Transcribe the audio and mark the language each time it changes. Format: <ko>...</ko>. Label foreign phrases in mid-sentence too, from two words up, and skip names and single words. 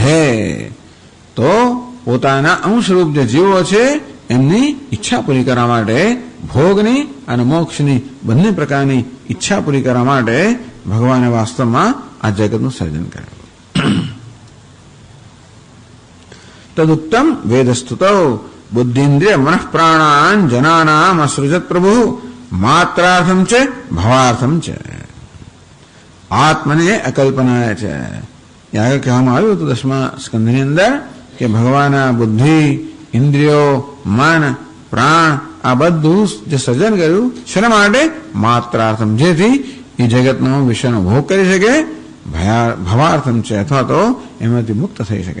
<gu>તો પોતાના અંશરૂપ જે જીવો છે એમની ઈચ્છા પૂરી કરવા માટે ભોગની અને મોક્ષની બંને પ્રકારની ઈચ્છા પૂરી કરવા માટે ભગવાને વાસ્તવમાં આ જગતનું સર્જન કર્યું.</gu> <sa>तदुक्तम वेदस्तुतौ बुद्धिन्द्रिय मनः प्राणान् जनानाम् असृजत प्रभु मात्रार्थम च भवार्थम च</sa> <gu>આત્મને અકલ્પનાય છે. આગળ કહેવામાં આવ્યું હતું 10મા સ્કંધની અંદર કે ભગવાના બુદ્ધિ, ઇન્દ્રિયો, મન, પ્રાણ આ બધું જે સર્જન કર્યું શેના માટે? માત્રાર્થમ, જેથી એ જગતનો વિષયનો ભોગ કરી શકે, ભવાર્થમ છે અથવા તો એમાંથી મુક્ત થઈ શકે.</gu>